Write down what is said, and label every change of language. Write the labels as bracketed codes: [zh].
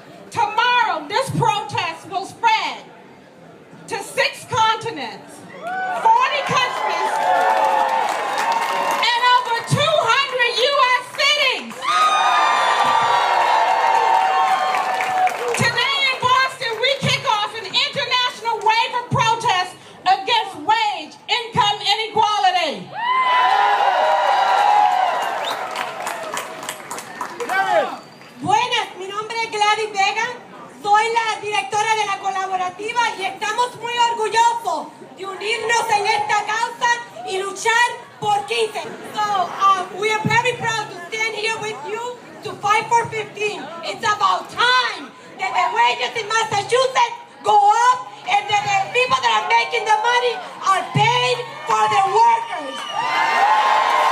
[en] Tomorrow, this protest will spread to 6 continents, 40 countries, and over 200 U.S. cities. Today in Boston, we kick off an international wave of protest against wage income inequality. [es] Buenas, mi nombre es Gladys Vega, soy la directora de la colaborativa y estamos muy orgullosos de unirnos en esta causa y luchar por 15. [en] So, we are very proud to stand here with you to fight for 15. It's about time that the wages in Massachusetts go up and that the people that are making the money are paid for their workers.